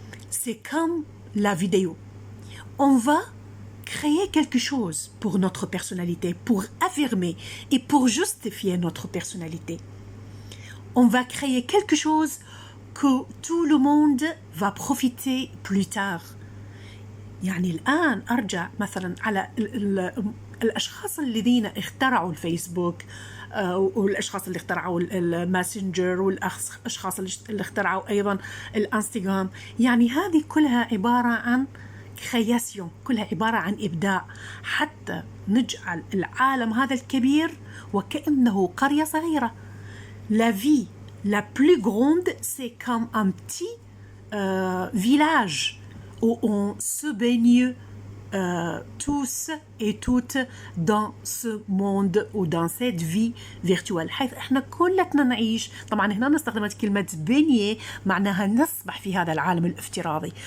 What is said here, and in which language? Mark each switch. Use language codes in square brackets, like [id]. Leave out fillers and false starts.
[fr] C'est comme la vidéo. On va créer quelque chose pour notre personnalité, pour affirmer et pour justifier notre personnalité. On va créer quelque chose que tout le monde va profiter plus tard. [ar] يعني الآن أرجع مثلا على الأشخاص الذين اخترعوا الفيسبوك والأشخاص اللي اخترعوا الماسنجر والأشخاص اللي اخترعوا أيضا الانستغرام. يعني هذه كلها عبارة عن création, كلها عبارة عن إبداع حتى نجعل العالم هذا الكبير وكأنه قرية صغيرة. [fr] La vie la plus grande, c'est comme un petit village où on se baigne tous et toutes dans ce monde ou dans cette vie virtuelle [ar] حيث احنا كلنا نعيش. طبعا هنا استخدمت كلمة بنية معناها نسبح في هذا العالم الافتراضي.